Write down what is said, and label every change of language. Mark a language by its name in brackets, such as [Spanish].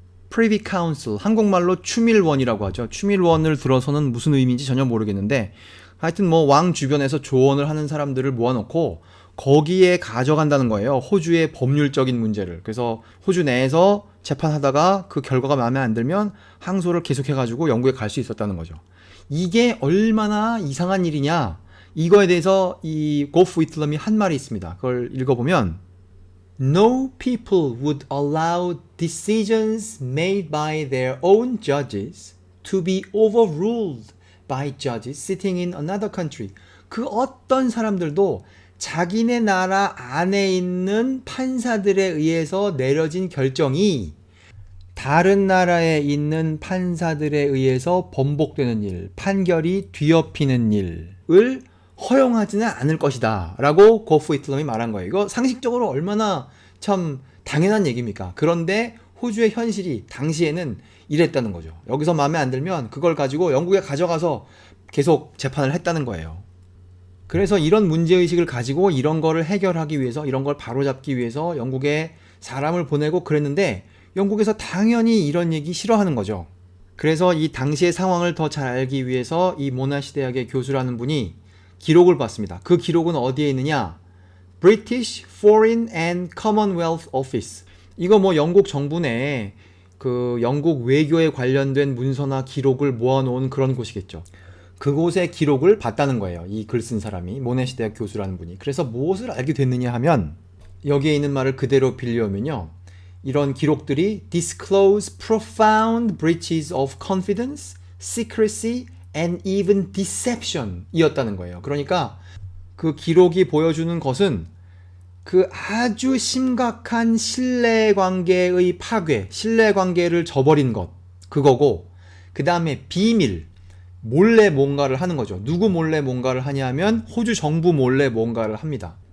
[Korean] Privy Council, 한국말로 추밀원이라고 하죠. 추밀원을 들어서는 무슨 의미인지 전혀 모르겠는데 하여튼 뭐 왕 주변에서 조언을 하는 사람들을 모아놓고 거기에 가져간다는 거예요. 호주의 법률적인 문제를. 그래서 호주 내에서 재판하다가 그 결과가 마음에 안 들면 항소를 계속해가지고 영국에 갈 수 있었다는 거죠. 이게 얼마나 이상한 일이냐, 이거에 대해서 이 고프 위틀럼이 한 말이 있습니다. 그걸 읽어보면 [English] No people would allow decisions made by their own judges to be overruled by judges sitting in another country. [Korean] 그 어떤 사람들도 자기네 나라 안에 있는 판사들에 의해서 내려진 결정이 다른 나라에 있는 판사들에 의해서 번복되는 일, 판결이 뒤엎이는 일을 허용하지는 않을 것이다 라고 고프 위틀럼이 말한 거예요. 이거 상식적으로 얼마나 참 당연한 얘기입니까? 그런데 호주의 현실이 당시에는 이랬다는 거죠. 여기서 마음에 안 들면 그걸 가지고 영국에 가져가서 계속 재판을 했다는 거예요. 그래서 이런 문제의식을 가지고 이런 거를 해결하기 위해서, 이런 걸 바로잡기 위해서 영국에 사람을 보내고 그랬는데 영국에서 당연히 이런 얘기 싫어하는 거죠. 그래서 이 당시의 상황을 더 잘 알기 위해서 이 모나시 대학의 교수라는 분이 기록을 봤습니다. 그 기록은 어디에 있느냐? [English] British Foreign and Commonwealth Office. [Korean] 이거 뭐 영국 정부 내에 그 영국 외교에 관련된 문서나 기록을 모아놓은 그런 곳이겠죠. 그곳의 기록을 봤다는 거예요. 이 글 쓴 사람이, 모나시 대학 교수라는 분이. 그래서 무엇을 알게 됐느냐 하면 여기에 있는 말을 그대로 빌려오면요. 이런 기록들이 [English] disclose profound breaches of confidence, secrecy, and even deception [Korean] 이었다는 거예요. 그러니까 그 기록이 보여주는 것은 그 아주 심각한 신뢰관계의 파괴, 신뢰관계를 저버린 것, 그거고 그 다음에 비밀, 몰래 뭔가를 하는 거죠. 누구 몰래 뭔가를 하냐면 호주 정부 몰래 뭔가를 합니다.